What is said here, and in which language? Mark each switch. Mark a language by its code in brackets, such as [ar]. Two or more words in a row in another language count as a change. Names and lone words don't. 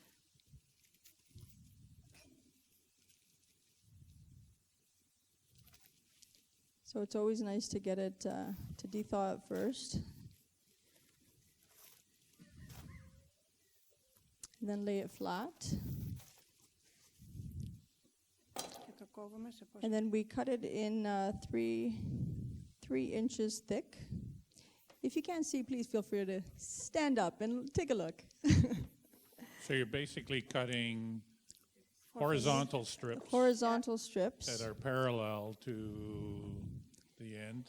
[en] So it's always nice to get it to de-thaw it first. And then lay it flat. [el] Ito κόβουμε σε πόσο. [en] And then we cut it in 3 inches thick. If you can't see, please feel free to stand up and take a look. So you're basically cutting horizontal strips Horizontal strips. that are parallel to the end.